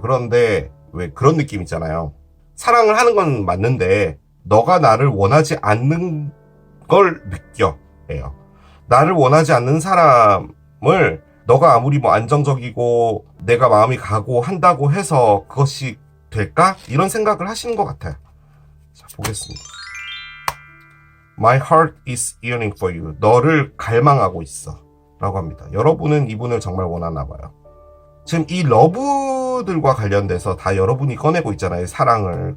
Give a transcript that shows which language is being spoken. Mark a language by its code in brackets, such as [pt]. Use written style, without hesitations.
[ko] 그런데 왜 그런 느낌 있잖아요. 사랑을 하는 건 맞는데 너가 나를 원하지 않는 걸 느껴요. 나를 원하지 않는 사람을 너가 아무리 뭐 안정적이고 내가 마음이 가고 한다고 해서 그것이 될까? 이런 생각을 하시는 것 같아요. 자, 보겠습니다. [en] My heart is yearning for you. [ko] 너를 갈망하고 있어 라고 합니다. 여러분은 이분을 정말 원하나 봐요. 지금 이 러브들과 관련돼서 다 여러분이 꺼내고 있잖아요. 사랑을.